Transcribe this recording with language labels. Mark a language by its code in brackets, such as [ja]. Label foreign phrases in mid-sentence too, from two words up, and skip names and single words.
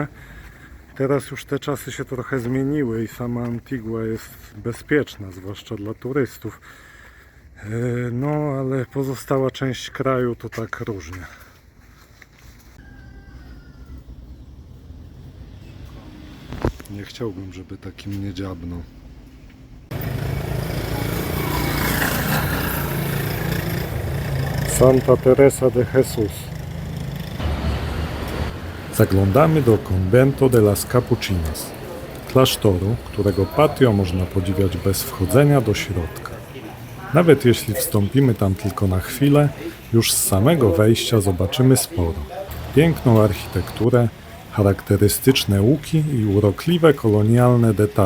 [pl] Teraz już te czasy się trochę zmieniły i sama Antigua jest bezpieczna, zwłaszcza dla turystów. No, ale pozostała część kraju to tak różnie. Nie chciałbym, żeby taki mnie dziabnął. Santa Teresa de Jesus. Zaglądamy do Convento de las Capuchinas. klasztoru, którego patio można podziwiać bez wchodzenia do środka. Nawet jeśli wstąpimy tam tylko na chwilę, już z samego wejścia zobaczymy sporo. Piękną architekturę, charakterystyczne łuki i urokliwe kolonialne detale.